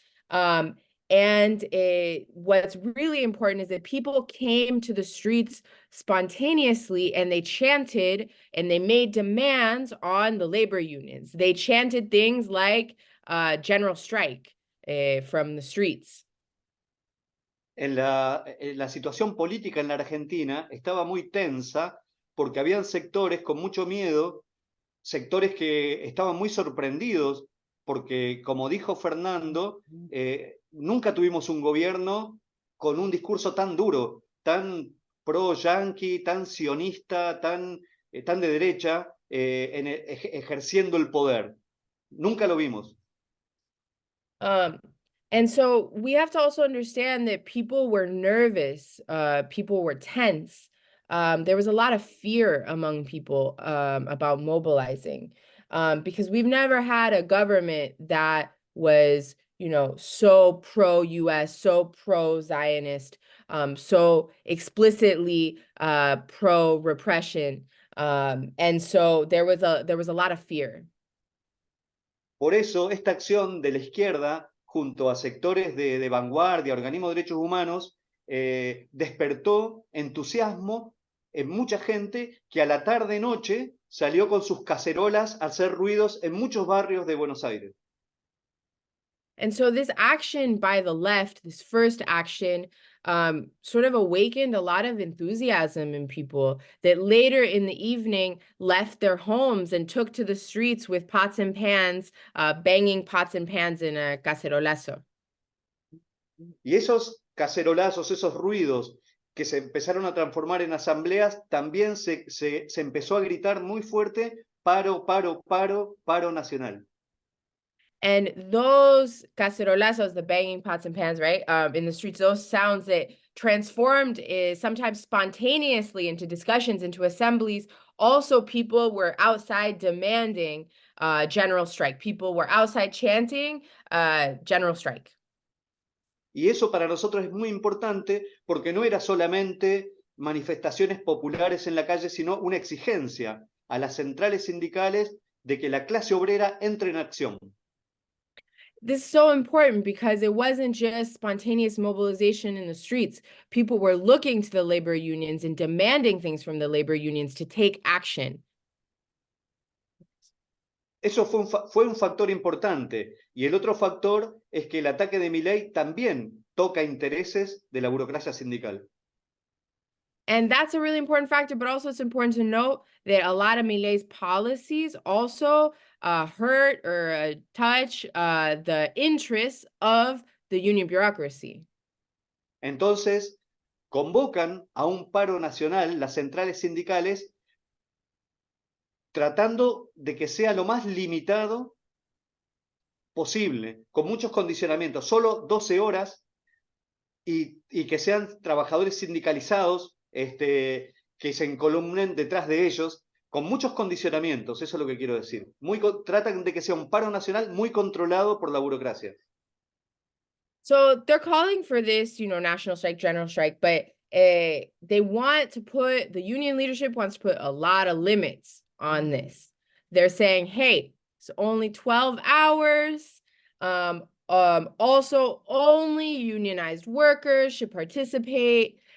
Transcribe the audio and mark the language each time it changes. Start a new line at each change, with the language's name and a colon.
English: What's really important is that people came to the streets spontaneously and they chanted and they made demands on the labor unions. They chanted things like general strike from the streets.
Spanish: La situación política en la Argentina estaba muy tensa porque habían sectores con mucho miedo sectores que estaban muy sorprendidos porque, como dijo Fernando, nunca tuvimos un gobierno con un discurso tan duro, tan pro-yanqui, tan sionista, tan de derecha, ejerciendo el poder. Nunca lo vimos.
English: And so we have to also understand that people were nervous, people were tense. There was a lot of fear among people about mobilizing, because we've never had a government that was, so pro-US, so pro-Zionist, so explicitly pro-repression. And so there was a lot of fear.
Spanish: Por eso, esta acción de la izquierda, junto a sectores de vanguardia, organismos de derechos humanos, despertó entusiasmo en mucha gente que a la tarde-noche salió con sus cacerolas a hacer ruidos en muchos barrios de Buenos Aires.
English: And so this action by the left, this first action, sort of awakened a lot of enthusiasm in people that later in the evening left their homes and took to the streets with pots and pans, banging pots and pans in a cacerolazo.
Spanish: Y esos cacerolazos, esos ruidos que se empezaron a transformar en asambleas, también se empezó a gritar muy fuerte: paro, paro, paro, paro nacional.
English: And those cacerolazos, the banging pots and pans, right, in the streets, those sounds that transformed sometimes spontaneously into discussions, into assemblies. Also, people were outside demanding general strike. People were outside chanting general strike.
Spanish: Y eso para nosotros es muy importante porque no era solamente manifestaciones populares en la calle, sino una exigencia a las centrales sindicales de que la clase obrera entre en acción.
English: This is so important because it wasn't just spontaneous mobilization in the streets. People were looking to the labor unions and demanding things from the labor unions to take action.
Spanish: Eso fue un factor importante. Y el otro factor es que el ataque de Milei también toca intereses de la burocracia sindical.
English: And that's a really important factor, but also it's important to note that a lot of Milei's policies also hurt or touch the interests of the union bureaucracy.
Spanish: Entonces, convocan a un paro nacional las centrales sindicales tratando de que sea lo más limitado posible, con muchos condicionamientos, solo 12 horas y que sean trabajadores sindicalizados, que se encolumnen detrás de ellos, con muchos condicionamientos, eso es lo que quiero decir. Tratan de que sea un paro nacional muy controlado por la burocracia.
English: So they're calling for this, national strike, general strike, but they want to put, the union leadership wants to put a lot of limits on this. They're saying, hey, it's only 12 hours. Also, only unionized workers should participate.